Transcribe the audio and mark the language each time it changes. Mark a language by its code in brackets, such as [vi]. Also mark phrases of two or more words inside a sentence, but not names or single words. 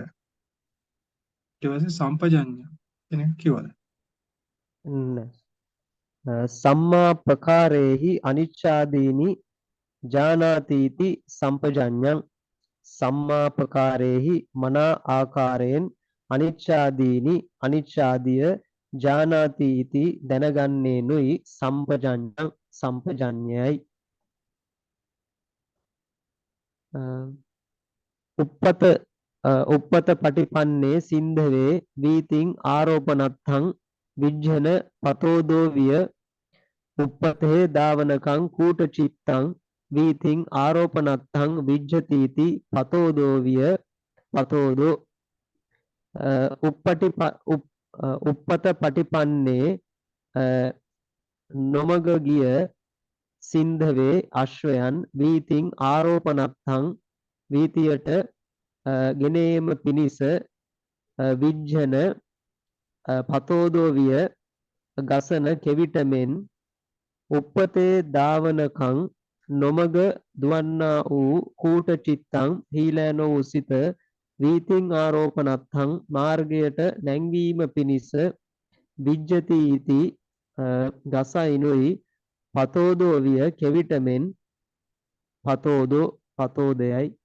[si] ඊට පස්සේ සම්පජඤ්ඤ කියන එක කිව්වද? [pi] සම්මා ප්‍රකාරේහි අනිච්ඡාදීනි ජානාතීති සම්පජඤ්ඤං සම්මා ප්‍රකාරේහි [si] මනා ආකාරයෙන් [pi] අනිච්ඡාදීනි අනිච්ඡාදිය ජානාති ඉති දැනගන්නේනුයි සම්පජඤ්ඤං සම්පජඤ්ඤයයි. උප්පත පටිපන්නේ සින්ධවේ වීතිං ආරෝපණත්තං විජ්ජන පතෝදෝ විය උප්පතේ දාවනකං කූට චිත්තං වීතිං ආරෝපණත්තං විජ්ජතිති පතෝදෝ විය පතෝදෝ උප්පත පටිපන්නේ [si] නොමග ගිය සින්ධවේ අශ්වයන් [pi] වීතිං ආරෝපණත්තං [si] වීතියට ගෙනීම පිණිස [pi] විජ්ජන පතෝදෝ විය [si] ගසන කෙවිටමෙන් [pi] උප්පතේ දාවනකං [si] නොමග දුවන්නා වූ [pi] කූට චිත්තං [si] හීලෑන වූ සිත [pi] වීතිං ආරෝපණත්තං [si] මාර්ගයට නැංවීම පිණිස විජ්ජති ඉති ගසයිනුයි [pi] පතෝදෝ විය [si] කෙවිටමෙන් පතෝදයයි.